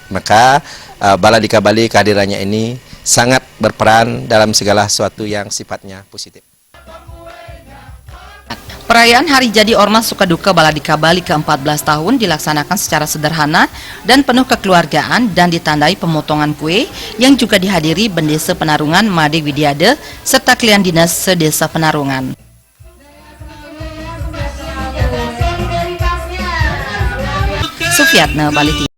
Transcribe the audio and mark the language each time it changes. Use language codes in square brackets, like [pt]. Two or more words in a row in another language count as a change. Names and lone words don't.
[id] Maka Baladika Bali kehadirannya ini sangat berperan dalam segala sesuatu yang sifatnya positif. Perayaan Hari Jadi Ormas Sukaduka Baladika Bali ke-14 tahun dilaksanakan secara sederhana dan penuh kekeluargaan dan ditandai pemotongan kue yang juga dihadiri Bendesa Penarungan Made Widiade serta klien dinas sedesa Penarungan. Sufiatna Bali.